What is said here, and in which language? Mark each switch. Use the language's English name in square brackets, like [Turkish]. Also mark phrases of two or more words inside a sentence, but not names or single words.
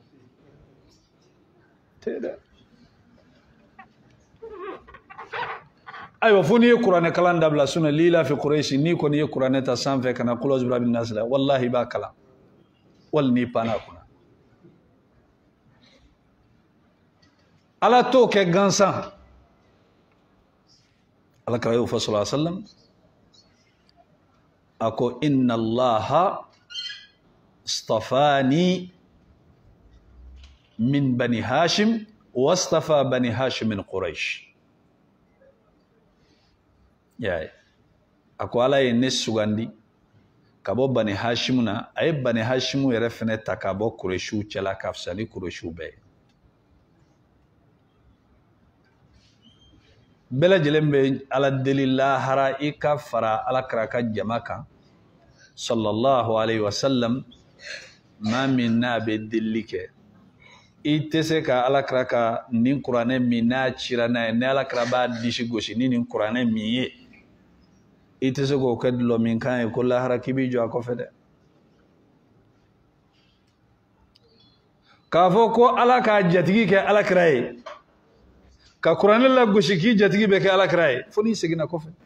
[Bambara] tɛ yen dɛ ayiwa fo n'i ye kuranɛ kalan dabila [Arabic] لإيلاف قريش [Bambara] n'i kɔni ye kuranɛ ta sanfɛ ka na [Arabic] قل أعوذ برب الناس [Bambara] la wallahi b'a kalan wali n'i panna kunna ala t'o kɛ gansan ala kira y'o fɔ [Arabic] صلى الله عليه وسلم [Bambara] a ko [Arabic] إن الله اصطفاني من بني هاشم واصطفى بني هاشم من قريش [Bambara] yaye ako ala ye ne sugandi ka bɔ bani hashimu na a ye bani hashimu yɛrɛ fɛnɛ ta ka bɔ Qurayshiw cɛla ka fisa ni Qurayshiw bɛɛ bɛɛ lajɛlen bɛ ala deli lahara i ka fara ala kira ka jama kan [Arabic] صلى الله عليه وسلم [Bambara] maa min n'a bɛ delili kɛ i tɛ se ka ala kira ka nin kuranɛ min n'a cira n'a ye ni ala kira b'a disi gosi ni nin kuranɛ min ye i tɛ se k'o kɛ dulɔ min kan ye ko lahara k'i b'i jɔ a kɔfɛ dɛ k'a fɔ ko ala k'a jatigi kɛ ala kira ye ka kuranɛ lagosi k'i jatigi bɛ kɛ ala kira ye fo n'i seginna kɔfɛ